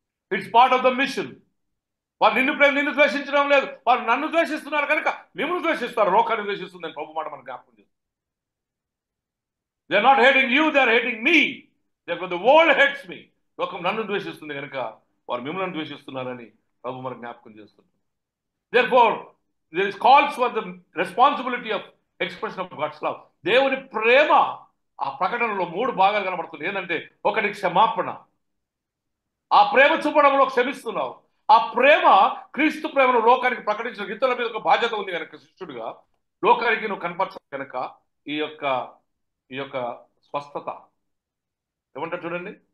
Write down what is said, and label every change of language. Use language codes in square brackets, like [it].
[en] It's part of the mission. [te] వారు నిన్ను ద్వేషించడం లేదు, వారు నన్ను ద్వేషిస్తున్నారు కనుక మిమ్మల్ని ద్వేషిస్తారు. లోకాన్ని ద్వేషిస్తుందని ప్రభు మాట మనకు జ్ఞాపకం చేస్తుంది. [en] They are not hating you, they are hating me. The world hates me. [te] లోకం నన్ను ద్వేషిస్తుంది కనుక వారు మిమ్మల్ని ద్వేషిస్తున్నారని ప్రభు మనకు జ్ఞాపకం చేస్తుంది. [en] Therefore, there is calls for the responsibility of expression of God's love. [te] దేవుని ప్రేమ ఆ ప్రకటనలో 3 భాగాలు కనబడుతుంది. ఏంటంటే, ఒకటి క్షమాపణ. ఆ ప్రేమ చూపడంలో క్షమిస్తున్నావు. ఆ ప్రేమ క్రీస్తు ప్రేమను లోకానికి ప్రకటించిన ఇతరుల మీద ఒక బాధ్యత ఉంది కనుక శిష్యుడిగా లోకానికి నువ్వు కనపరచాలి కనుక ఈ యొక్క స్వస్థత ఏమంటారు చూడండి.